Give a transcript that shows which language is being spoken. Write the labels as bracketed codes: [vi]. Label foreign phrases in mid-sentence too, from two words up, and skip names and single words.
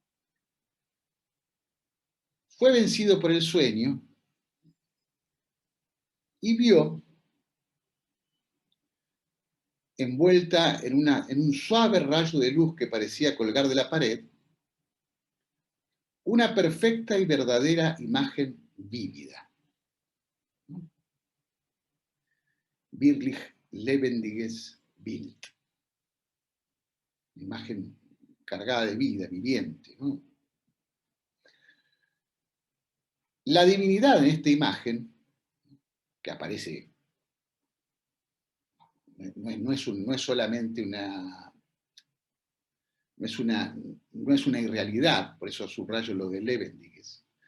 [es] fue vencido por el sueño y vio, envuelta en un suave rayo de luz que parecía colgar de la pared, una perfecta y verdadera imagen vívida. [de] Wirklich lebendiges Bild. [es] Imagen cargada de vida, viviente, ¿no? La divinidad en esta imagen, que aparece, no es solamente no es una irrealidad, por eso subrayo lo de Levendiges.